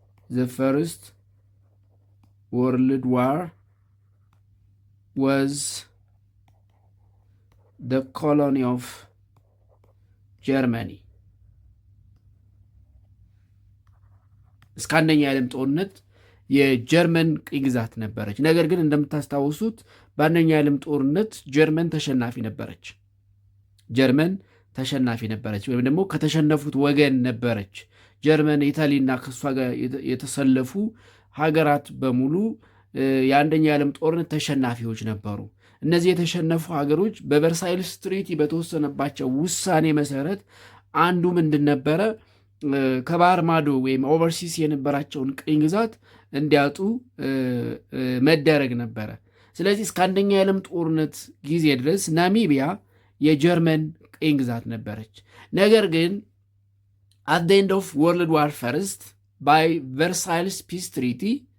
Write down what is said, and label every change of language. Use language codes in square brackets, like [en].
[en] The First World War was the colony of Germany. [am] እስከ አንደኛ የዓለም ጦርነት የጀርመን ቅኝ ግዛት ነበረች። ነገር ግን እንደምታስታውሱት በአንደኛ የዓለም ጦርነት ጀርመን ተሸናፊ ነበረች ወይም ደግሞ ከተሸነፉት ወገን ነበረች። ጀርመን፣ ኢታሊና ከሷ ጋር የተሰለፉ ሀገራት በሙሉ የአንደኛ የዓለም ጦርነት ተሸናፊዎች ነበሩ። እነዚህ የተሸነፉ ሀገሮች በቨርሳይልስ ትሪቲ በተወሰነባቸው ውሳኔ መሰረት አንዱ ምንድን ነበረ? ከባህር ማዶ ወይም ኦቨርሲስ የነበራቸውን ቅኝ ግዛት እንዲያጡ መደረግ ነበረ። ስለዚህ እስከ አንደኛ የዓለም ጦርነት ጊዜ ድረስ ናሚቢያ የጀርመን ቅኝ ግዛት ነበረች። ነገር ግን [en] at the end of World War First, by Versailles Peace Treaty,